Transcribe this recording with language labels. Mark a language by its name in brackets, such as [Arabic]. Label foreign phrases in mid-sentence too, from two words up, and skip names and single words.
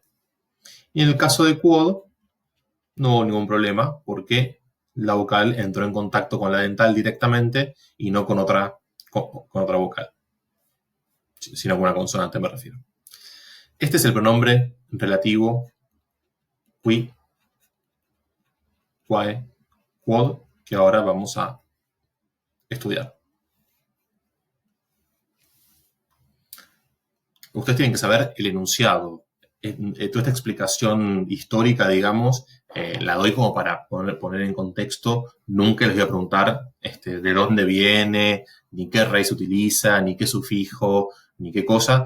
[Spanish] Y en el caso de quod, no hubo ningún problema porque la vocal entró en contacto con la dental directamente y no con otra vocal, sino con una consonante, me refiero. Este es el pronombre relativo [Latin] qui, quae, quod, [Spanish] que ahora vamos a estudiar. Ustedes tienen que saber el enunciado. Toda esta explicación histórica, digamos, la doy como para poner en contexto. Nunca les voy a preguntar de dónde viene, ni qué raíz utiliza, ni qué sufijo, ni qué cosa.